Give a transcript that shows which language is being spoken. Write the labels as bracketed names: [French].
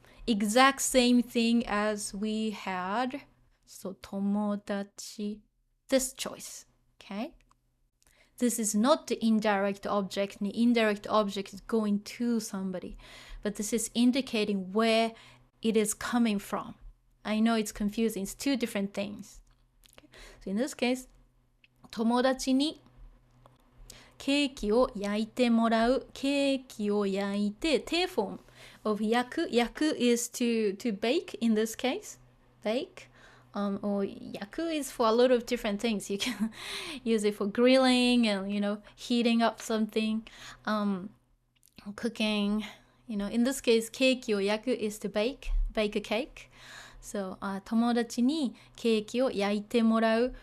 [English] Exact same thing as we had. So 友達, this choice. Okay. This is not the indirect object. The indirect object is going to somebody, but this is indicating where it is coming from. I know it's confusing. It's two different things. Okay. [Japanese] So in this case, 友達にケーキを焼いてもらう。ケーキを焼いて、 [English] 定 form of 焼く。焼く is to bake in this case. Bake. Or 焼く is for a lot of different things. You can use it for grilling and, heating up something. Cooking. In this case, [Japanese] ケーキを焼く [English] is to bake. Bake a cake. [Japanese] So, 友達にケーキを焼いてもらう.